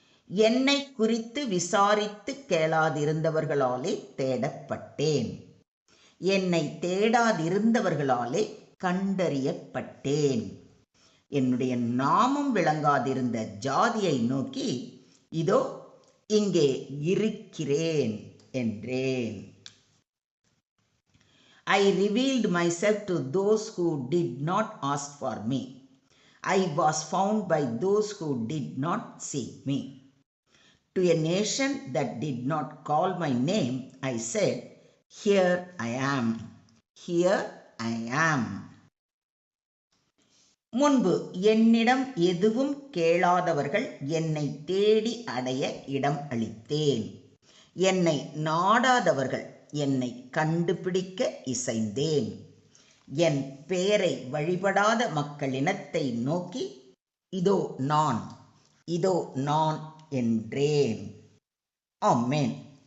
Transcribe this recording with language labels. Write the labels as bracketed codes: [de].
[ta] என்னை குறித்து விசாரித்து கேளாதிருந்தவர்களாலே தேடப்பட்டேன், என்னை தேடாதிருந்தவர்களாலே கண்டறியப்பட்டேன். என்னுடைய நாமம் விளங்காதிருந்த ஜாதியை நோக்கி, இதோ இங்கே இருக்கிறேன் என்றேன். [en] I revealed myself to those who did not ask for me. I was found by those who did not seek me. To a nation that did not call my name, I said, Here I am, here I am. [ta] முன்பு என்னிடம் எதுவும் கேளாதவர்கள் என்னை தேடி அடைய இடம் அளித்தேன். என்னை நாடாதவர்கள் என்னை கண்டுபிடிக்க இசைந்தேன். என் பெயரை வழிபடாத மக்களினத்தை நோக்கி, இதோ நான், இதோ நான் என்றேன். ஆமென்.